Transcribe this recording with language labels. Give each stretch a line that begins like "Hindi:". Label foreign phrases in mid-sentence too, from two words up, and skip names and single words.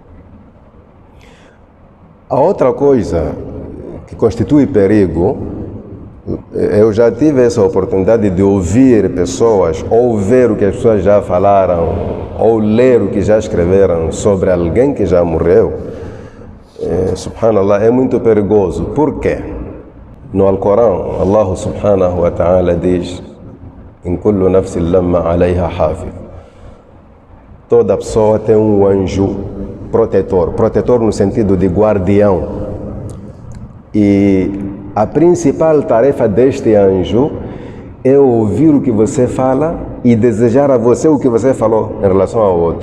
Portuguese: A outra coisa que constitui perigo, eu já tive essa oportunidade de ouvir pessoas, ou ver o que as pessoas já falaram, ou ler o que já escreveram sobre alguém que já morreu. Subhanallah, é muito perigoso. Por quê? No Alcorão,
Arabic: الله سبحانه وتعالى diz: إن كل نفس لما عليها حافظ.
Portuguese: Toda pessoa tem um anjo protetor no sentido de guardião. E a principal tarefa deste anjo é ouvir o que você fala e desejar a você o que você falou em relação ao outro.